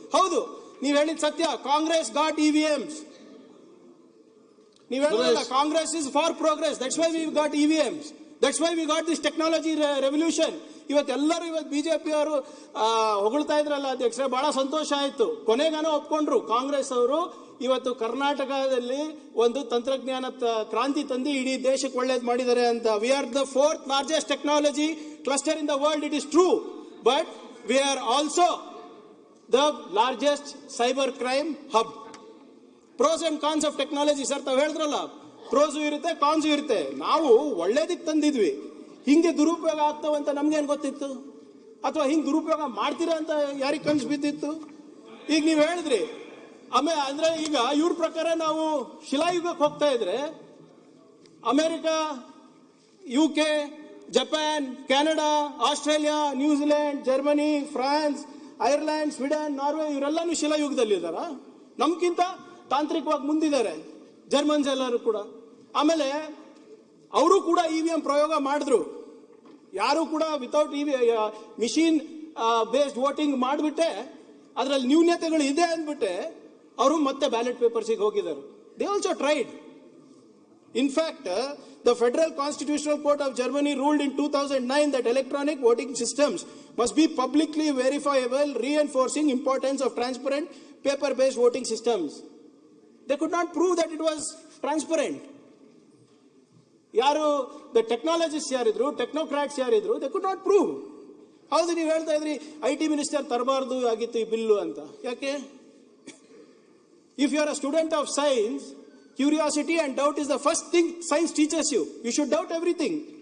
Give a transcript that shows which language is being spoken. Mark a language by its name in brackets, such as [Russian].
[Kannada] ಹೌದು, ನೀವ್ ಹೇಳಿದ ಸತ್ಯ. [English] Congress got EVMs. [Kannada] ನೀವ್ ಹೇಳಿದ್ರಲ್ಲ, [English] Congress is for progress, that's why we got EVMs, that's why we got this technology revolution. [Kannada] ಇವತ್ತೆಲ್ಲರೂ BJP ಅವರು ಹೊಗಳ್ತಾ ಇದ್ರಲ್ಲ ಅಧ್ಯಕ್ಷರೇ, ಬಹಳ ಸಂತೋಷ ಆಯ್ತು. ಕೊನೆಗಾನೋ ಒಪ್ಕೊಂಡ್ರು ಕಾಂಗ್ರೆಸ್ ಅವರು. ಇವತ್ತು ಕರ್ನಾಟಕದಲ್ಲಿ ಒಂದು ತಂತ್ರಜ್ಞಾನ ಕ್ರಾಂತಿ ತಂದು ಇಡೀ ದೇಶಕ್ಕೆ ಒಳ್ಳೇದು ಮಾಡಿದ್ದಾರೆ ಅಂತ. [English] We are the 4th largest technology cluster in the world, it is true, but we are also the largest cyber crime hub. Pros and cons of technology [Kannada] sir, ತಾವು ಹೇಳಿದ್ರಲ್ಲ, ಪ್ರೋಸು ಇರುತ್ತೆ, ಕಾನ್ಸು ಇರುತ್ತೆ. ನಾವು ಒಳ್ಳೇದಕ್ಕೆ ತಂದಿದ್ವಿ, ಹಿಂಗೆ ದುರುಪಯೋಗ ಆಗ್ತಾವಂತ ನಮ್ಗೇನು ಗೊತ್ತಿತ್ತು? ಅಥವಾ ಹಿಂಗೆ ದುರುಪಯೋಗ ಮಾಡ್ತೀರಾ ಅಂತ ಯಾರಿಗೆ ಕನ್ಸು ಬಿದ್ದಿತ್ತು? ಈಗ ನೀವು ಹೇಳಿದ್ರಿ ಆಮೇಲೆ ಅಂದ್ರೆ ಈಗ ಇವ್ರ ಪ್ರಕಾರ ನಾವು ಶಿಲಾಯುಗಕ್ಕೆ ಹೋಗ್ತಾ ಇದ್ರೆ America, UK, Japan, Canada, Australia, New Zealand, Germany, France, Ireland, Sweden, Norway ಇವರೆಲ್ಲಾನು ಶಿಲಾಯುಗದಲ್ಲಿದ್ದಾರ. ನಮ್ಗಿಂತ ತಾಂತ್ರಿಕವಾಗಿ ಮುಂದಿದ್ದಾರೆ ಜರ್ಮನ್ಸ್ ಎಲ್ಲರೂ ಕೂಡ. ಆಮೇಲೆ ಅವರು ಕೂಡ EVM ಪ್ರಯೋಗ ಮಾಡಿದ್ರು. ಯಾರು ಕೂಡ [English] without machine based voting [Kannada] ಮಾಡಿಬಿಟ್ಟೆ ಅದರಲ್ಲಿ ನ್ಯೂನ್ಯತೆಗಳು ಇದೆ ಅಂದ್ಬಿಟ್ಟೆ ಅವರು ಮತ್ತೆ ಬ್ಯಾಲೆಟ್ ಪೇಪರ್ಸಿಗೆ ಹೋಗಿದ್ದಾರೆ. [English] They also tried. In fact, the Federal Constitutional Court of Germany ruled in 2009 that electronic voting systems must be publicly verifiable, reinforcing importance of transparent paper-based voting systems. They could not prove that it was transparent. [Kannada] ಯಾರು the technologist ಯಾರಿದ್ರು, ಟೆಕ್ನೋಕ್ರಾಟ್ಸ್ ಯಾರಿದ್ರು, [English] They could not prove. [Kannada] ಹೌದು, ನೀವು ಹೇಳ್ತಾ ಇದ್ರಿ IT minister ತರಬಾರ್ದು ಆಗಿತ್ತು ಈ bill ಅಂತ. ಯಾಕೆ? [English] If you are a student of science, curiosity and doubt is the first thing science teachers you. You should doubt everything.